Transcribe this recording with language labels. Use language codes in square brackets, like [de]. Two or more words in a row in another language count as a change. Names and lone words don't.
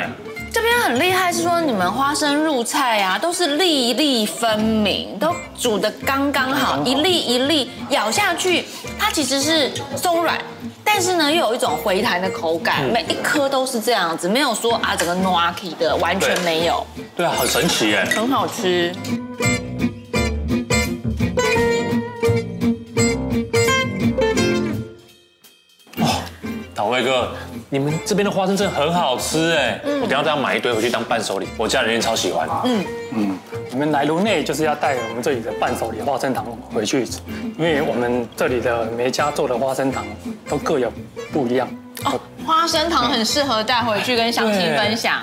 [zh] 這邊很厲害，是說你們花生入菜啊，都是粒粒分明，都煮得剛剛好，一粒一粒咬下去，它其實是鬆軟，但是呢又有一種回彈的口感，每一顆都是這樣子，沒有說啊整個 noaki 的，完全沒有。對啊，很神奇哎，很好吃。岛威哥，你们這邊的花生真的很好吃哎！我等下這樣買一堆回去當伴手禮，我家人也超喜歡。你們來爐內就是要帶我們這裡的伴手禮花生糖回去，因為我們這裡的每家做的花生糖都各有不一樣。哦，花生糖很適合帶回去跟鄉親分享。